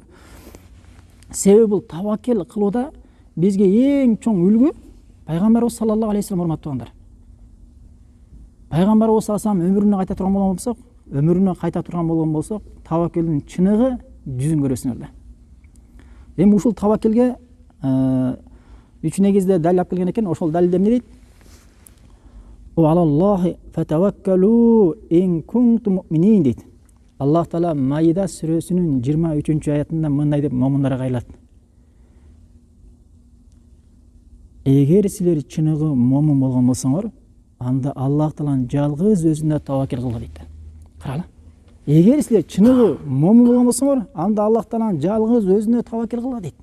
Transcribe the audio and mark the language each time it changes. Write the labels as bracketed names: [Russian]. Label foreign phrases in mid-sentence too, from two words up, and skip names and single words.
[Kyrgyz] Себеби бул таваккул кылууда бизге эң чоң үлгү пайгамбарыбыз [Arabic] صلى الله عليه وسلم, [Kyrgyz] урматтуугандар. Пайгамбарыбыз [Arabic] صلى الله عليه وسلم [Kyrgyz] өмүрүнө кайта турган болгон болсок, таваккулдун чыныгы жүзүн көрөсүңөр да. Эми ушул таваккулге 3 негизде далил алып келген экен. Ошол далилде эмне дейт? [Arabic] وعلى الله فتوكلوا إن كنتم مؤمنين дейт. [Kyrgyz] Аллах Таала Маида сүрөсүнүн 23-аятында мындай деп момундарга айлат. эгер силер чыныгы момун болгон болсоңор, анда Аллах Тааланын жалгыз өзүнө таваккил кылгыла дейт. Карагыла. Эгер силер чыныгы момун болгон болсоңор, анда Аллах Тааланын жалгыз өзүнө таваккил кылгыла дейт.